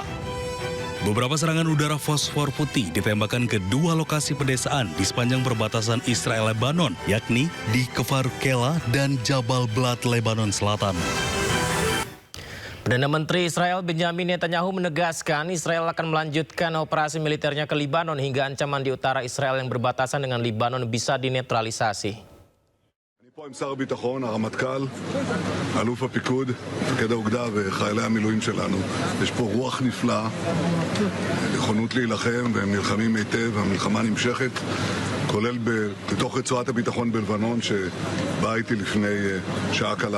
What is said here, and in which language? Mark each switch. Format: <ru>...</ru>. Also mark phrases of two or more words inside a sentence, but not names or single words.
<id>Beberapa serangan udara fosfor putih ditembakkan ke dua lokasi pedesaan di sepanjang perbatasan Israel-Lebanon, yakni di Kfar Kela dan Jabal Blat, Lebanon Selatan. Perdana Menteri Israel Benjamin Netanyahu menegaskan Israel akan melanjutkan operasi militernya ke Libanon hingga ancaman di utara Israel yang berbatasan dengan Libanon bisa dinetralisasi.</id> <he>פה עם שר הביטחון, הרמטכ"ל, אלוף הפיקוד, מפקד האוגדה וחיילי המילואים שלנו. יש פה רוח נפלאה, נכונות להילחם, והם נלחמים היטב, המלחמה נמשכת, כולל בתוך רצועת הביטחון בלבנון, שבאה איתי לפני שעה קלה.</he>